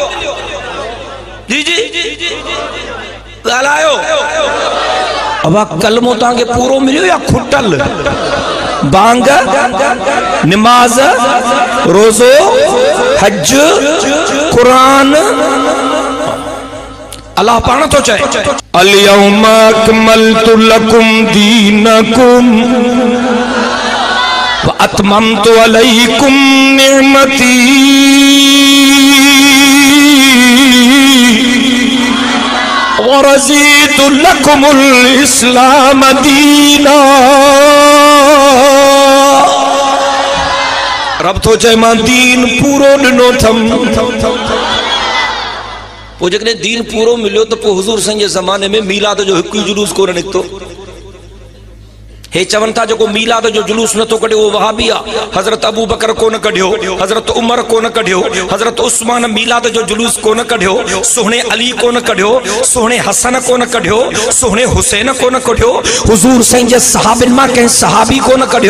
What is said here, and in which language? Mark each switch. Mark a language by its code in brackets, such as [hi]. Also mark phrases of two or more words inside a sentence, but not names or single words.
[sd] जी जी ॻाल्हायो। अबा कलमो तव्हांखे पूरो मिलियो या खुटल? बांग, नमाज, रोज़ो, हज, कुरान। अल्लाह पाण तो चए [ar] اليوم أكملت لكم دينكم وأتممت عليكم نعمتي ورضيت لكم الإسلام دينا. [sd] रब तो चए मां दीन पूरो ॾिनो थम। [ur] वो जैसे [sd] दीन पूरो मिलो तो हुजूर साईं जे ज़माने में मीलाद जो हिकु जुलूस कोन निकतो। हे चवन था जो मीलाद जो जुलूस न तो कढियो वो वहाबी आ। हजरत अबू बकर कोन कढियो, हजरत उमर कोन कढियो, हजरत उस्मान मीलाद जो जुलूस कोन कढियो, सोहणे अली कोन कढियो, सोहणे हसन कोन कढियो, सोहणे हुसैन कोन कढियो, हुजूर साईं जे सहाबिन मां कंहिं सहाबी कोन कढियो।